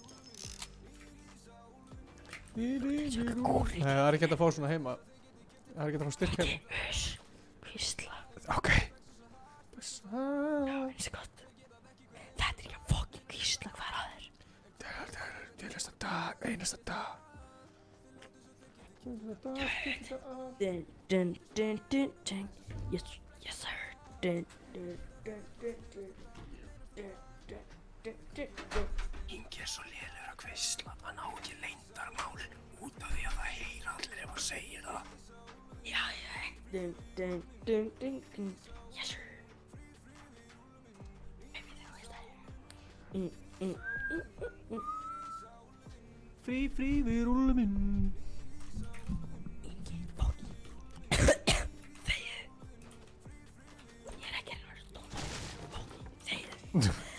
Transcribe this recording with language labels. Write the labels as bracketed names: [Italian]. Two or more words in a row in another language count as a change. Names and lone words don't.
[Icelandic] Nei, það er ekki hægt að fá svona heima. Það er ekki hægt að fá styrk heima. Hvísla. Ok. Já, eins og gott. Þetta er ekki að fucking hvísla, hvað er að þér? Einasta dag. Dun. [English] Yes sir. Dun. [Icelandic] Ingi er svo lélegur að hvísla. Hann á ekki leyndarmál út af því að það heyra allir ef hann segir það. Já. [English] Dun. Yes sir. [Icelandic] Baby, það er það. Frí, við rúllum inn. Ingi, fucking. Þegiðu. Ég er ekki að vera stóna. Fucking, þegiðu.